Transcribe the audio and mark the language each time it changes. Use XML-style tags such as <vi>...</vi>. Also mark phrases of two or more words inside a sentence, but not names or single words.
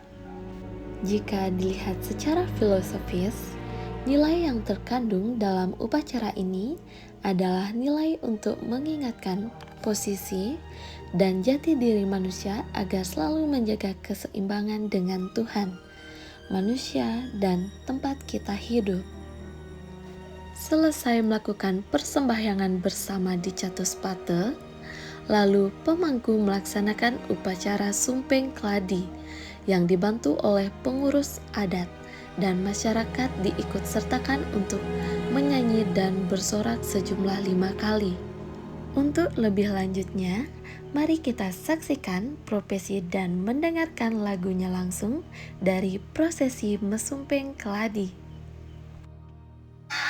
<id>Jika dilihat secara filosofis, nilai yang terkandung dalam upacara ini adalah nilai untuk mengingatkan posisi dan jati diri manusia agar selalu menjaga keseimbangan dengan Tuhan, manusia, dan tempat kita hidup. Selesai melakukan persembahyangan bersama di Catuspata, lalu pemangku melaksanakan upacara Sumpeng Kladi yang dibantu oleh pengurus adat, dan masyarakat diikut sertakan untuk menyanyi dan bersorak sejumlah 5 kali. Untuk lebih lanjutnya, mari kita saksikan prosesi dan mendengarkan lagunya langsung dari prosesi Mesumpeng Keladi.</id>